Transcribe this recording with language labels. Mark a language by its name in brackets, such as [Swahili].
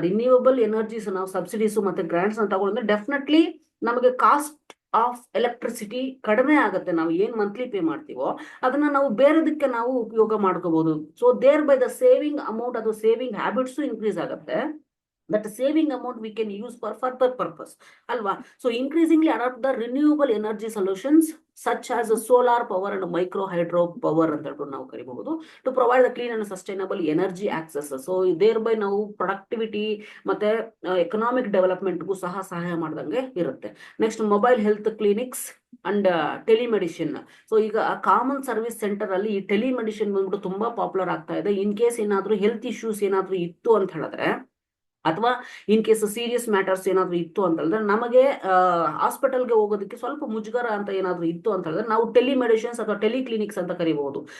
[Kannada] Renewable energies ನಾವು subsidies ಮತ್ತೆ grants ಅಂತ ತಗೊಂಡ್ರೆ ಡೆಫಿನೆಟ್ಲಿ ನಮಗೆ ಕಾಸ್ಟ್ ಆಫ್ ಎಲೆಕ್ಟ್ರಿಸಿಟಿ ಕಡಿಮೆ ಆಗುತ್ತೆ. ನಾವು ಏನ್ ಮಂತ್ಲಿ ಪೇ ಮಾಡ್ತೀವೋ ಅದನ್ನ ನಾವು ಬೇರೆದಕ್ಕೆ ನಾವು ಉಪಯೋಗ ಮಾಡ್ಕೋಬಹುದು. So there by the saving amount ಅದು ಸೇವಿಂಗ್ ಹ್ಯಾಬಿಟ್ಸ್ ಇನ್ಕ್ರೀಸ್ ಆಗುತ್ತೆ. [English] That saving amount we can use for further purpose alva. So increasingly adopt the renewable energy solutions such as solar power and micro hydro power [Kannada] ಅಂತ ಹೇಳ್ಬಿಟ್ಟು ನಾವು ಕರಿಬಹುದು, [English] to provide the clean and sustainable energy access. [Kannada] So thereby ನಾವು productivity ಮತ್ತೆ economic development ಗೂ ಸಹ ಸಹಾಯ ಮಾಡ್ದಂಗೆ ಇರುತ್ತೆ. Next mobile health clinics and telemedicine. So ಈಗ ಕಾಮನ್ ಸರ್ವಿಸ್ ಸೆಂಟರ್ ಅಲ್ಲಿ ಈ ಟೆಲಿಮೆಡಿಸಿನ್ ಬಂದ್ಬಿಟ್ಟು ತುಂಬಾ ಪಾಪ್ಯುಲರ್ ಆಗ್ತಾ ಇದೆ. ಇನ್ ಕೇಸ್ ಏನಾದ್ರು ಹೆಲ್ತ್ ಇಶ್ಯೂಸ್ ಏನಾದ್ರು ಇತ್ತು ಅಂತ ಹೇಳಿದ್ರೆ, ಅಥವಾ ಇನ್ ಕೇಸ್ ಸೀರಿಯಸ್ ಮ್ಯಾಟರ್ಸ್ ಏನಾದ್ರು ಇತ್ತು ಅಂತ ಹೇಳಿದ್ರೆ, ನಮಗೆ ಹಾಸ್ಪಿಟಲ್ಗೆ ಹೋಗೋದಕ್ಕೆ ಸ್ವಲ್ಪ ಮುಜುಗರ ಅಂತ ಏನಾದ್ರು ಇತ್ತು ಅಂತ ಹೇಳಿದ್ರೆ ನಾವು ಟೆಲಿಮೆಡಿಸಿನ್ಸ್ ಅಥವಾ ಟೆಲಿಕ್ಲಿನಿಕ್ಸ್ ಅಂತ ಕರಿಬಹುದು.